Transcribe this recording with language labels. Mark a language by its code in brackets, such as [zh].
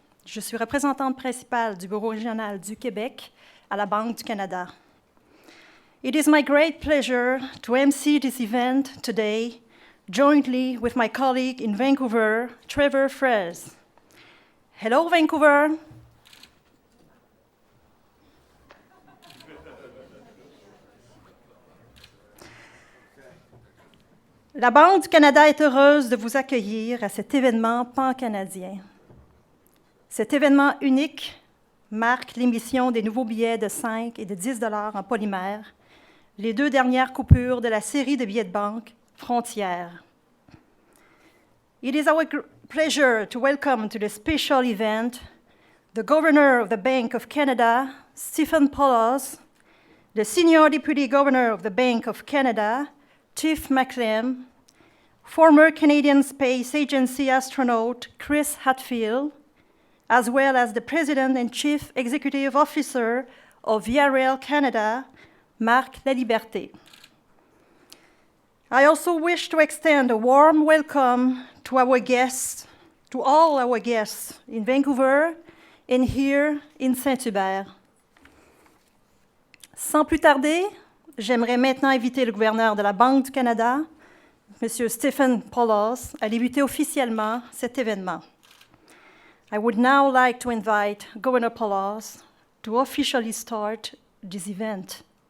[fr] Je suis représentante principale du Bureau régional du Québec à la Banque du Canada. [en] It is my great pleasure to MC this event today, jointly with my colleague in Vancouver, Trevor Fraise. Hello, Vancouver. [fr] La Banque du Canada est heureuse de vous accueillir à cet événement pan-canadien. Cet événement unique marque l'émission des nouveaux billets de 5 et de 10 $ en polymère, les deux dernières coupures de la série de billets de banque Frontières. It is our pleasure to welcome to the special event the Governor of the Bank of Canada, Stephen Poloz, the Senior Deputy Governor of the Bank of Canada, Tiff Macklem, former Canadian Space Agency astronaut Chris Hadfield, as well as the President and Chief Executive Officer of Via Rail Canada, Marc Laliberté. [en] I also wish to extend a warm welcome to our guests, to all our guests in Vancouver and here in Saint-Hubert. [fr] Sans plus tarder, j'aimerais maintenant inviter le gouverneur de la Banque du Canada, M. Stephen Poloz, à débuter officiellement cet événement. [en] I would now like to invite Governor Poloz to officially start this event.